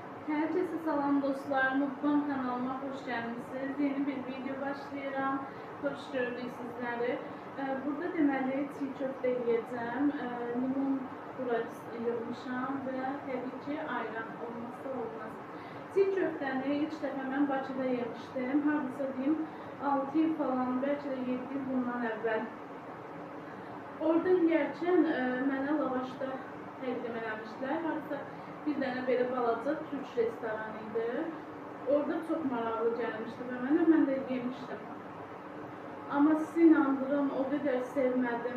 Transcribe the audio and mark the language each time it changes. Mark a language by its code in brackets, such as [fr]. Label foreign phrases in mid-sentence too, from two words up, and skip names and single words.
[tr] Herkese salam dostlar, Mutfağım kanalıma hoş geldiniz. [az] Yeni bir video başlayıram. [tr] Hoş gördük sizleri. [az] Burada deməli [tr] çiğ köfte yiyeceğim. [az] Limon burası yığmışam [tr] ve tabii ki ayran olmazsa olmaz. [az] Çiğ köftəni ilk dəfə mən Bakıda yemişdim. Hardasa [tr] diyeyim 6 yıl falan, [az] belki de 7 yıl bundan əvvəl. Orada yiyərkən mənə lavaşda təqdim eləmişlər. Hardasa bir dənə belə balaca Türk restoranı idi. Orada çox maraqlı gəlmişdi və mən də yemişdim. Amma sizi inandırım, o qədər sevmədim.